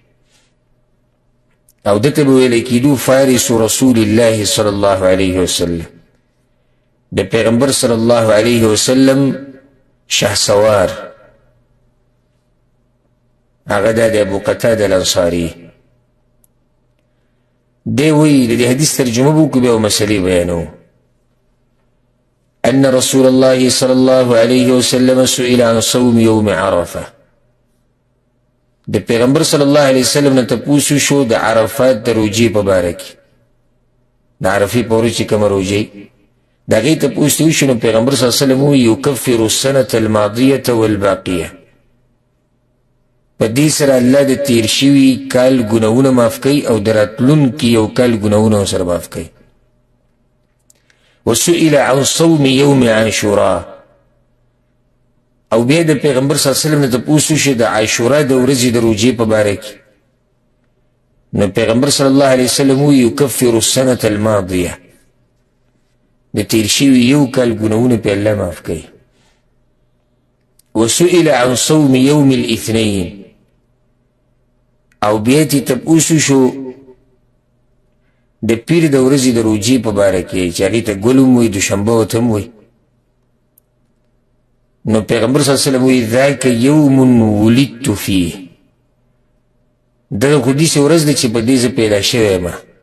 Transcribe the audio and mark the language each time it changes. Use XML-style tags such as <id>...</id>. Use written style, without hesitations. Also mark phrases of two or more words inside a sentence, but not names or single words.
<ps>او دته به ویلی کېدو</ps> <ar>فارس رسول الله صلی الله علیه وسلم،</ar> <ps>د پیغمبر</ps> <ar>صلی الله علیه وسلم</ar> <ps>شهسوار. هغه د ابو قتاده الانصاري. دی وی د دې حدیث ترجمه به وکړو بیا مسلې بیانو.</ps> <ar>ان رسول الله صلی الله علیه وسلم سئل عن صوم یوم عرفه،</ar> <ps>د پیغمبر</ps> <ar>صلی الله علیه وسلم</ar> <ps>نه تپوس شو د عرفات د روجې په باره کې، د عرفې په ورځ چې کومه روجې د هغې تپوس یې وشو. نو پیغمبر</ps> <ar>صلی الله علیه وسلم</ar> <ps>ووایي</ps> <ar>یکفر السنة الماضیة والباقیه،</ar> <ps>په دې سره الله د تیر شوي کال ګناهونه معاف کوي او د راتلونکي یو کال ګناهونه ورسره معاف کوي.</ps> <ar>وسئل عن صوم یوم عاشوراء،</ar> <ps>او بیا د پیغمبر</ps> <ar>صلی الله علیه وسلم</ar> <ps>نه تپوس وشو د عاشورا د ورځې د روجې په باره کې. نو پیغمبر</ps> <ar>صلی الله علیه وسلم</ar> <ps>ووایي</ps> <ar>یکفر السنة الماضیه،</ar> <ps>د تیر شوي یو کال ګناهونه پې الله معاف کوي.</ps> <ar>وسئل عن صوم یوم الاثنین،</ar> <ps>او بیا تې تپوس وشو د پیر د ورځې د روجې په باره کې چې هغې ته ګل هم وایي دوشنبه ورته هم وایي. نو پیغمبر</ps> <ar>صلی الله علیه وسلم</ar> <ps>وایي</ps> <ar>ذاک یوم ولدت فیه،</ar> <ps>دغه خو داسې ورځ ده چې په دې زه پیدا شوی یم.</ps>